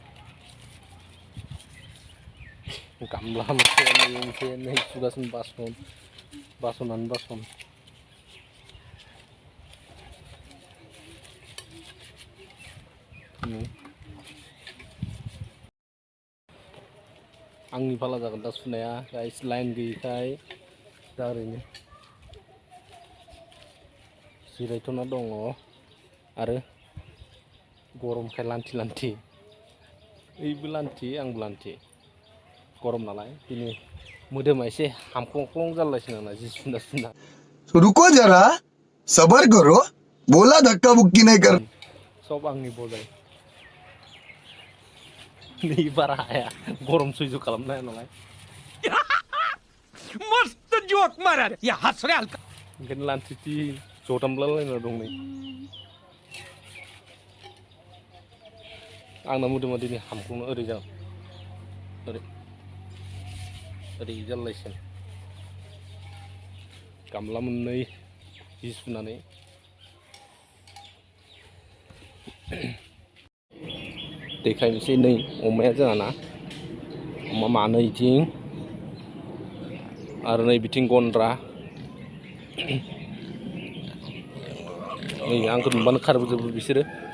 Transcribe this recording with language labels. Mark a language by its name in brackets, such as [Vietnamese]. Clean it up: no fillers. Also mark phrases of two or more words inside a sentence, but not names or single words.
[Bodo] गामला मोनसे नै सुगासिनो बासनानो बासन आंनि फाला जागोन दा सुनाया गाइस लाइन गैयैखाय दा ओरैनो जिरायथ'ना दङ आरो गरमखाय लान्थि ओइबो लान्थि आंबो लान्थि गरम नालाय दिनै मोदोमा एसे हामख्लंख्लं जालायसिनो आंना जि सुना [Hindi] रुको जरा सबर करो बोला धक्का बुक्की नहीं कर [Bodo] सब आंनि बजाय नै बारा हाया गरम सैज खालामनो हाया नालाय [Hindi] मस्त जोक मारा या हंस रहे हल्का [Bodo] ओंखायनो लान्थि जदामलायना दं नै आंना मोदोमा दिनै हामख्लंनो ओरै जालायसिगोन गामला मोननै जि सुनानै देखायनोसै नै अमाया जोंहाना अमा मानै इथिं आरो नै बिथिं गन्द्रा नै आंखौ नुबानो खारबोजोबो बिसोरो